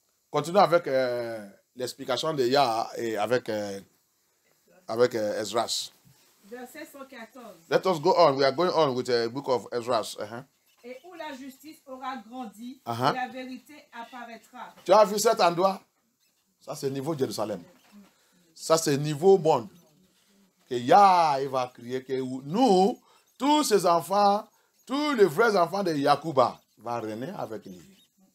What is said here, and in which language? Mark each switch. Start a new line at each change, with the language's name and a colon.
French: Continuons avec l'explication de Yah et avec Esdras. Verset 114.
English: Let us go on. We are going on with the book of Esdras.
French: Et où la justice aura grandi, et la vérité apparaîtra. Tu as vu cet endroit? Ça, c'est niveau Jérusalem. Ça, c'est niveau monde. Que Yah, il va crier que nous, tous ces enfants, tous les vrais enfants de Yacouba, vont régner avec lui.